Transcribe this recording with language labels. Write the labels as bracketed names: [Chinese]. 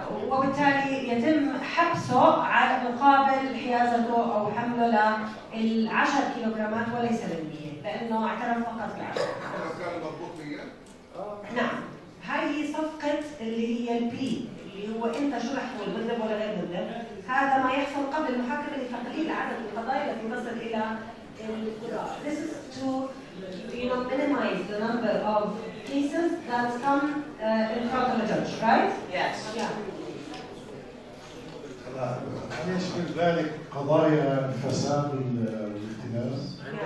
[Arabic] وبالتالي يتم حبسه على مقابل حيازته او حمله لل10 كيلوغرامات وليس لل100 لانه اعترف فقط ب10. كان مربوط بيا؟ نعم، هاي هي صفقة اللي هي البي اللي هو انت شو رح تقول مذنب ولا غير مذنب. هذا ما يحصل قبل المحاكمة لتقليل عدد القضايا التي تصل الى القضاء. [English] This is to minimize the number of cases that come in front of a judge, right? Yes. Yeah. [Arabic] هل يشمل ذلك قضايا الفساد والاختلاس؟